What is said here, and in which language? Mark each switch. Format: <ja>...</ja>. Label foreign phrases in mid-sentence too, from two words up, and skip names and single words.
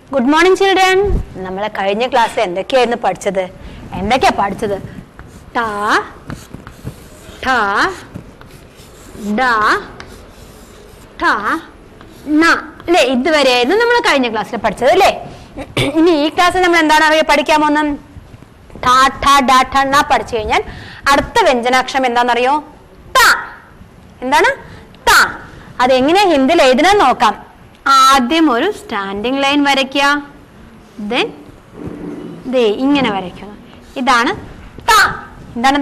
<en>Good morning, children.</en> <ml>നമ്മൾ കഴിഞ്ഞ ക്ലാസ്സിൽ എന്തൊക്കെയായിരുന്നു പഠിച്ചത്?</ml> <hi>त, त, द, त, न.</hi> <ml>അല്ലേ? ഇതുവരെയായിരുന്നു നമ്മൾ കഴിഞ്ഞ ക്ലാസ്സിൽ പഠിച്ചത് അല്ലേ? ഇനി ഈ ക്ലാസ്സിൽ നമ്മൾ എന്താണ് പഠിക്കാൻ പോകുന്നത്?</ml> <hi>त, त, द, त, न</hi> <ml>പഠിച്ചു കഴിഞ്ഞാൽ അടുത്ത വ്യഞ്ജനാക്ഷരം എന്താണെന്നറിയോ? Ta. എന്താണ്? Ta. അതെങ്ങനെ ഹിന്ദിയിൽ എഴുതണം നോക്കാം. ആദ്യം ഒരു</ml> <en>standing line</en> <ml>വരയ്ക്കുക, ദെൻ ദേ ഇങ്ങനെ വരയ്ക്കുന്നു. ഇതാണ് ത. എന്താണത്?</ml>